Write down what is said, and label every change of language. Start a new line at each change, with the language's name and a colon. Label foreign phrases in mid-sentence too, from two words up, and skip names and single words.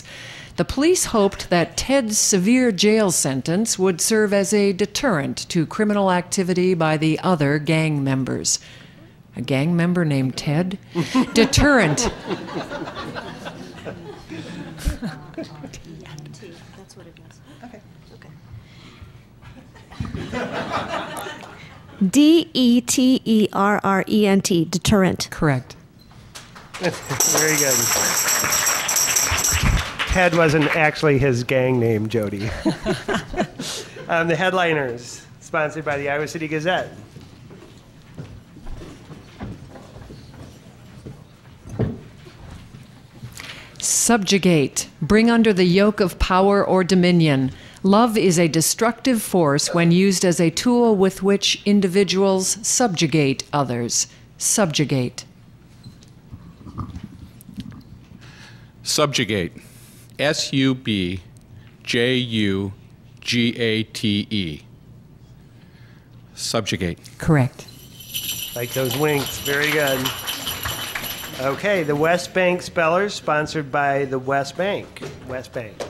English: The police hoped that Ted's severe jail sentence would serve as a deterrent to criminal activity by the other gang members. A gang member named Ted? Deterrent. That's what it was. Okay. D-E-T-E-R-R-E-N-T, deterrent. Correct. Very good. Ted wasn't actually his gang name, Jody. The headliners, sponsored by the Iowa City Gazette. Subjugate, bring under the yoke of power or dominion. Love is a destructive force when used as a tool with which individuals subjugate others. Subjugate. Subjugate. S-U-B-J-U-G-A-T-E. Subjugate. Correct. Like those winks. Very good. Okay, the West Bank Spellers, sponsored by the West Bank. West Bank.